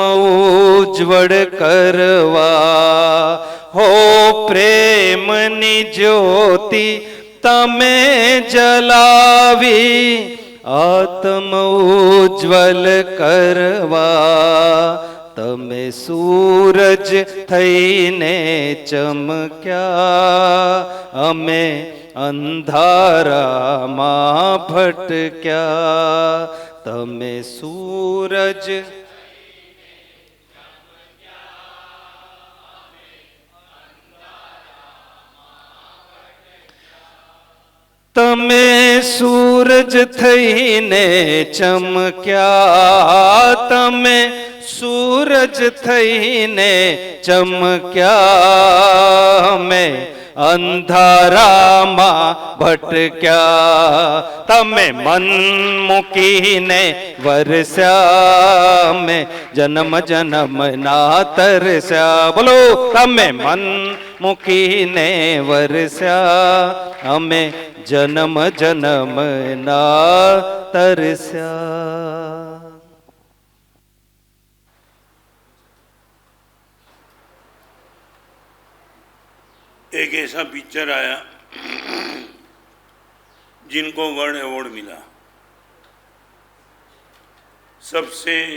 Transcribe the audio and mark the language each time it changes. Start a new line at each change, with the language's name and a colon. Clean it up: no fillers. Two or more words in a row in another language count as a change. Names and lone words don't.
Gujarati: ઉજ્જવલ કરવા હો પ્રેમની જ્યોતિ તમે જલાવી આત્મ ઉજ્જવલ કરવા તમે સૂરજ થઈને ચમક્યા અમે અંધારામાં ભટક્યા તમે સૂરજ તમે સૂરજ થઈને ચમક્યા તમે સૂરજ થઈને ચમક્યા મેં અંધારામાં ભટક્યા તમે મન મૂકીને વરસ્યા મેં જન્મ જન્મના તરસ્યા બોલો તમે મન મૂકીને વરસ્યા અમે જન્મ જન્મના તરસ્યા।
Hindi: एक ऐसा पिक्चर आया जिनको वर्ल्ड अवार्ड मिला, सबसे